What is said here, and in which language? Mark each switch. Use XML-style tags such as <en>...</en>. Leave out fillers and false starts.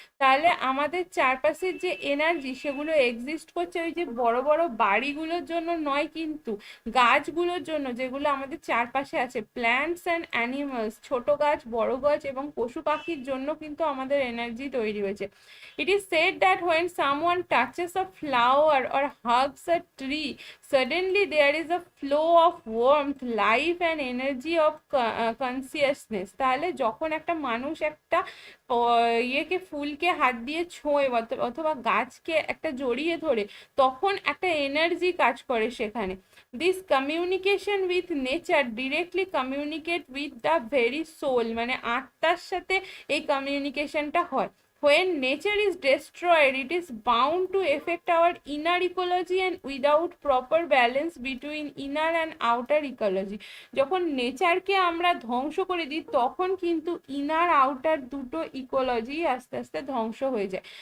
<bn>তাহলে আমাদের চারপাশের যে এনার্জি সেগুলো এক্সিস্ট করছে ওই যে বড় বড় বাড়িগুলোর জন্য নয়, কিন্তু গাছগুলোর জন্য, যেগুলো আমাদের চারপাশে আছে। প্ল্যান্টস অ্যান্ড অ্যানিমালস, ছোট গাছ, বড় গাছ এবং পশু পাখির জন্য কিন্তু আমাদের এনার্জি তৈরি হয়েছে।</bn> <en>It is said that when someone touches a flower or hugs a tree, suddenly there is a flow of warmth, life and energy of consciousness.</en> <bn>তাহলে যখন একটা মানুষ একটা ইয়েকে, ফুলকে হাত দিয়ে ছোঁয় অথবা গাছকে একটা জড়িয়ে ধরে, তখন একটা এনার্জি কাজ করে সেখানে।</bn> <en>This communication with nature directly communicate with the very soul, মানে আত্মার সাথে এই কমিউনিকেশনটা হয়। When nature is destroyed, it is bound to affect our inner ecology and without proper balance between inner and outer ecology.</en> <bn>যখন নেচারকে আমরা ধ্বংস করে দিই তখন কিন্তু ইনার আউটার দুটো ইকোলজি আস্তে আস্তে ধ্বংস হয়ে যায়।</bn>